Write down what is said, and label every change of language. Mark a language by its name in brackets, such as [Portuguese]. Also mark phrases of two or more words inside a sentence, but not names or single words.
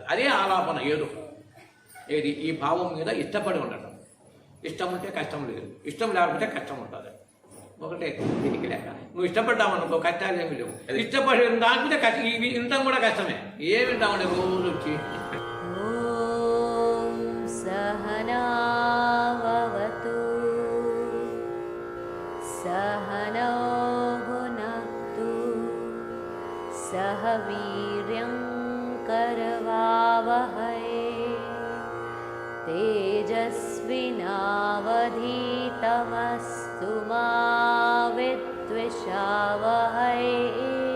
[Telugu] అదే ఆలాపన. ఏది ఈ భావం మీద ఇష్టపడి ఉండటం. ఇష్టం ఉంటే కష్టం లేదు, ఇష్టం లేకపోతే కష్టం ఉంటుంది. ఒకటే దీనికి లేక నువ్వు ఇష్టపడ్డావనుకో కష్టాలు ఏమి లేవు. ఇష్టపడి దానికంటే కష్టం, ఇవి వినటం కూడా కష్టమే. ఏమి వింటామండి రోజు వచ్చి. [Sanskrit] सहनावतु सहनौ भुनक्तु सह वीर्यं करवावहै तेजस्विनावधीतमस्तु मा विद्विषावहै